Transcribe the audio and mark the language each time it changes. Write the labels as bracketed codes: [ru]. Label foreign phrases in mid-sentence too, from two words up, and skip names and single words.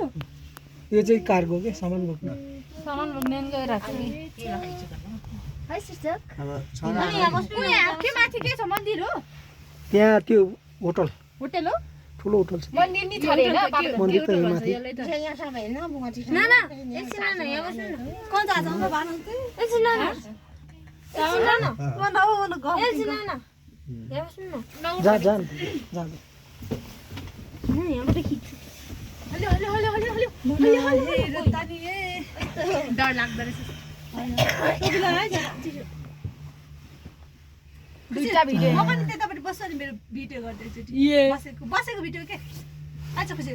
[ne] यो चाहिँ कार्गो के सामान बोक्नु सामान बोक्ने गइराछ नि है शिक्षक अब अनि यहाँ बस्नु यहाँ के माथि के छ मन्दिर हो त्यहाँ त्यो होटल होटल हो ठुलो होटल छ मन्दिर नि छ रे हैन मन्दिर त यो माथि यहाँ सबै होइन बुवाजी ना ना एकछिन ना यहाँ बस्नु न [hi] कौन जा जाऊँ मैं बाहर से [ne] एकछिन ना एकछिन ना [hi] वो ना वो ना [ne] एकछिन ना यहाँ बस्नु न जा जा यहाँबाट खिच्छु हल्यो हल्यो हल्यो हल्यो हल्यो हल्यो हल्यो तानी ए डर लाग्दो रहेछ सबैलाई है दुईटा भिडियो म पनि त्यतापट्टि बस्छु नि मेरो भिडियो गर्दैछु बसेको भिडियो के आज खुसी